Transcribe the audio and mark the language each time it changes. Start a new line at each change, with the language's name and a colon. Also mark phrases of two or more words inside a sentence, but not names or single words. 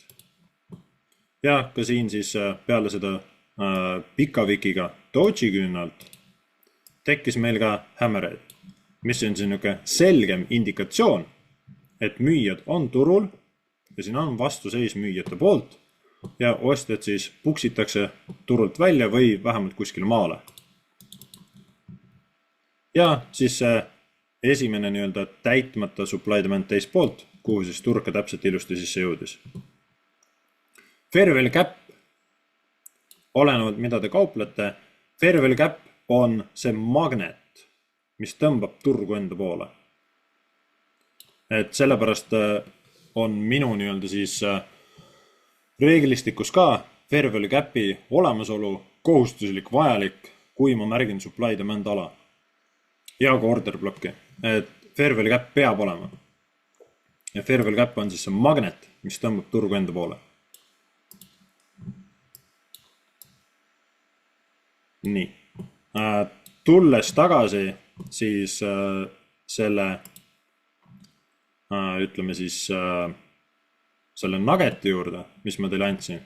Estonian: Ja ka siin siis peale seda pikavikiga Doji küünalt tekkis meil ka hämmereid, mis on siin selgem indikatsioon, et müüjad on turul ja siin on vastuseis müüjate poolt ja ostjad siis puksitakse turult välja või vähemalt kuskil maale. Ja siis see esimene nii-öelda täitmata
English: supply demand
Estonian: teist poolt, kuhu siis turka täpselt ilusti sisse jõudis.
English: Fair value gap,
Estonian: olenevalt mida te kauplete,
English: fair value gap
Estonian: on see magnet, mis tõmbab turgu enda poole. Et sellepärast on minu nii-öelda siis reeglistikus ka
English: fair value gapi
Estonian: olemasolu kohustuslik vajalik, kui ma märgin
English: supply demand
Estonian: ala ja ka
English: order blocki,
Estonian: et
English: fair value gap
Estonian: peab olema. Ja
English: fair value gap
Estonian: on siis see magnet, mis tõmbab turgu enda poole. Nii. Tulles tagasi siis selle, ütleme siis selle nuggeti juurde, mis ma teile andsin.